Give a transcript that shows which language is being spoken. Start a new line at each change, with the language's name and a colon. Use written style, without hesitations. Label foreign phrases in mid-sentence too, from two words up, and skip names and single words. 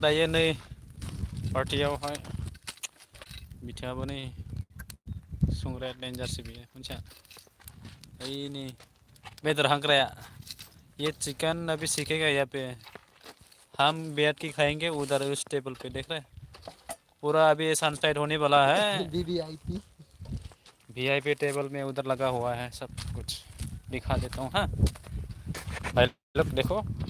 Bodo: दायो नै पार्टियावहाय बिथाङाबो नै संग्राया डेन्जारसो बियो मिथिया ओइ बेदर हांग्राया
Hindi: ये चिकन अभी सीखेगा यहाँ पे हम बैठ के खाएंगे उधर उस टेबल पे देख रहे पूरा अभी सनसेट होने वाला है
English: VIP table
Hindi: में उधर लगा हुआ है सब कुछ दिखा देता हूँ हाँ भाई लोग देखो